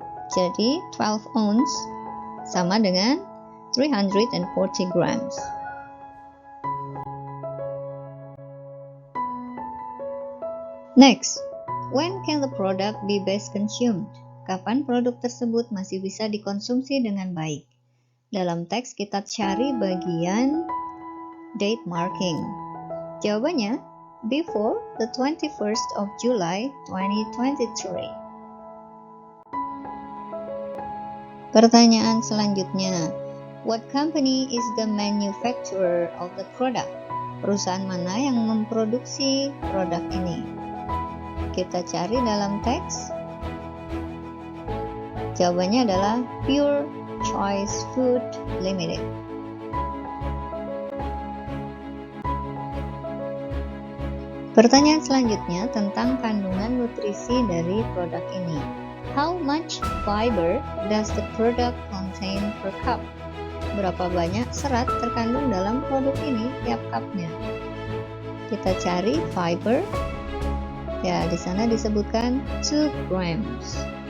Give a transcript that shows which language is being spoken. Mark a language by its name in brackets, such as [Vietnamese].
[Indonesian] Jadi 12 ounce sama dengan 340 grams. [English] Next, when can the product be best consumed? [Indonesian] Kapan produk tersebut masih bisa dikonsumsi dengan baik? Dalam teks kita cari bagian date marking. Jawabannya, [English] before the 21st of July 2023. [Indonesian] Pertanyaan selanjutnya, [English] what company is the manufacturer of the product? [Indonesian] Perusahaan mana yang memproduksi produk ini? Kita cari dalam teks. Jawabannya adalah Pure Choice Food Limited. Pertanyaan selanjutnya tentang kandungan nutrisi dari produk ini. [English] How much fiber does the product contain per cup? [Indonesian] Berapa banyak serat terkandung dalam produk ini tiap cupnya? Kita cari fiber. Ya, di sana disebutkan 2 grams.